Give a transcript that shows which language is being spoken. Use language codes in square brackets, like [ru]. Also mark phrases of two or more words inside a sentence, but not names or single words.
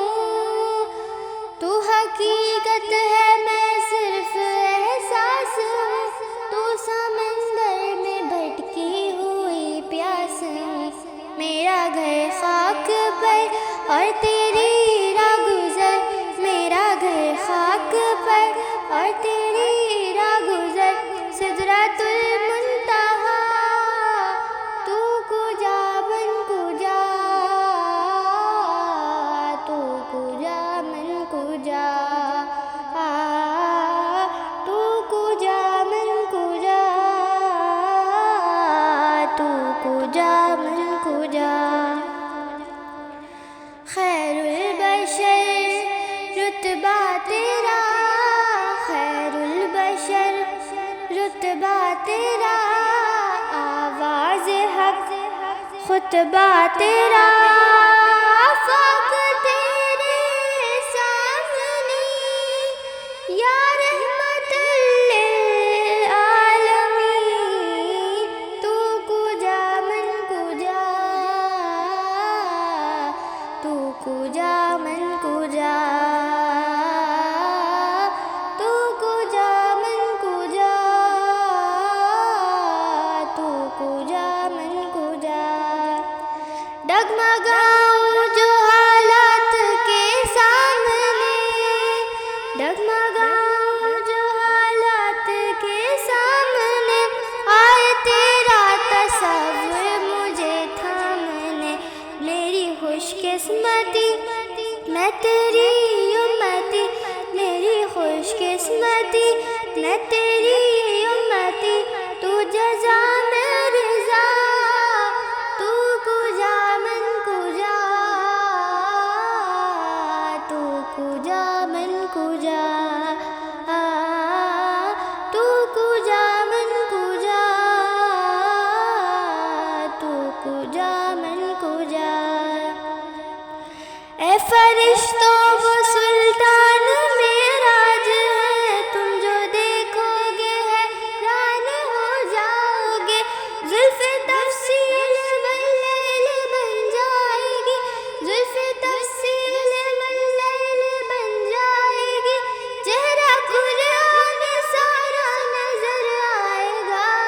[ur] تو حقیقت ہے میں صرف احساس ہوں، تو سمندر میں بھٹکی ہوئی پیاس ہوں، میرا گھر خاک پر اور تیری راہ گزر، میرا گھر خاک پر اور تیری راہ گزر، سدرۃ المنتہا [fa] تو کجا من کجا، تو کجا من کجا، تو کجا من کجا، تو کجا من کجا، [ur] خیر البشر رتبہ تیرا، خیر البشر رتبہ تیرا، آواز حق خطبہ تیرا، آفاق تیرے سامنے یا رحمت للعالمین، [fa] تو کجا من کجا، تو کجا من کجا، تو کجا من کجا، تو کجا من کجا، [ur] ڈگمگاؤں جو حالات کے سامنے، ڈگمگاؤں جو حالات کے سامنے، آئے تیرا تصور مجھے تھامنے، میری خوش قسمتی میں تیری امتی، میری خوش قسمتی میں تیری امتی، تو جزا میں رضا، [fa] تو کجا من کجا، تو کجا من کجا، تو کجا من کجا، تو کجا من کجا، [ur] اے فرشتوں وہ سلطان معراج ہے، تم جو دیکھو گے حیران ہو جاؤ گے، زلف تفصیل واللیل بن جائے گی، زلف تفصیل واللیل بن جائے گی، چہرہ قرآن سارا نظر آئے گا،